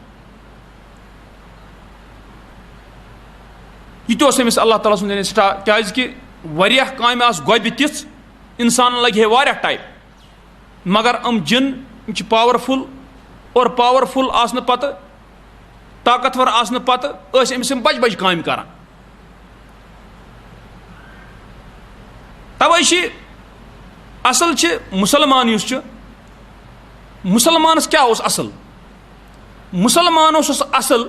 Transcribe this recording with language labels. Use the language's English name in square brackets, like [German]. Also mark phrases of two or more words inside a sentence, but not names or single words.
[Kashmiri] یہِ تہِ اوس أمِس اللہ تعالیٰ سُنٛد یعنی سٹار کیازِ کہِ واریاہ کامہِ آسہٕ گۄبہِ تِژھ انسانن لگہِ ہے واریاہ ٹایم مگر یِم جِن یِم چھِ پاورفُل اور پاورفُل آسنہٕ پتہٕ طاقتور آسنہٕ پتہٕ ٲسۍ أمِس یِم بجہِ بجہِ کامہِ کران توے چھِ اصل چھِ مُسلمان یُس چھُ مُسلمانس کیاہ اوس اصل مُسلمان اوسُس اصل